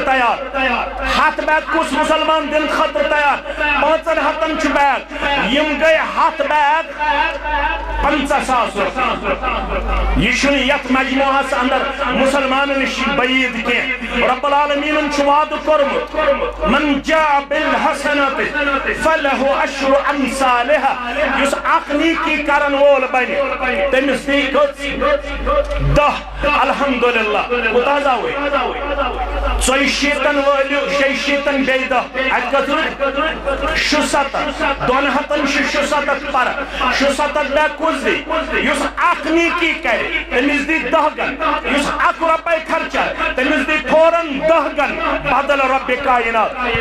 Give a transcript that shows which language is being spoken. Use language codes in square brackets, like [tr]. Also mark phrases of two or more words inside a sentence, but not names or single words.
[ks] تیار 100 بیگ کُس مسلمان دِنہٕ خٲطرٕ تیار 5 ہتن چھُ بیگ یم گٔے 100 بیگ 50,000 رۄپیہِ یہ چھُنہٕ یتھ مجموعس اندر مسلمانن نِش بعیٖد کینٛہہ رب العالمیٖنن چھُ وعدٕ کوٚرمُت [ar] من جاء بالحسنة فله عشر امثالها [ks] یُس اکھ نیکی کرن وول بنہِ تٔمِس دی کٔژ 10 الحمدللہ کوٗتاہ حظ آوٕے 40 وٲلِو 60 بیٚیہِ 10 اتہِ کٔژ روٗدۍ 67 2 ہتن چھِ 67 پرٕ 67 بیگ کُس دی یُس اکھ نیکی کرِ تٔمِس دی 10 گن یُس 1 رۄپے خرچہ تٔمِس دی فوراً 10 گن بدل رب کائنات